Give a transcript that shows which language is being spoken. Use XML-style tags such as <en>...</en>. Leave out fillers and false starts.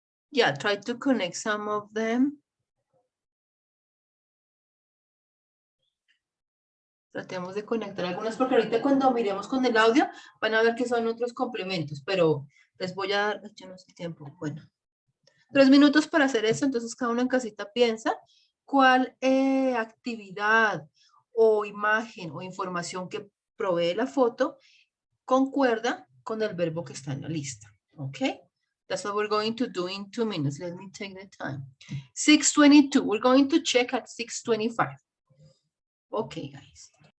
<en>Yeah, try to connect some of them.</en> <es>Tratemos de conectar algunas porque ahorita cuando miremos con el audio van a ver que son otros complementos, pero les voy a dar, yo no sé tiempo, bueno, 3 minutos para hacer eso, entonces cada uno en casita piensa cuál actividad o imagen o información que provee la foto concuerda con el verbo que está en la lista, ¿ok?</es> <en>That's what we're going to do in 2 minutes. Let me take the time. 6:22, we're going to check at 6:25. Okay, guys.</en>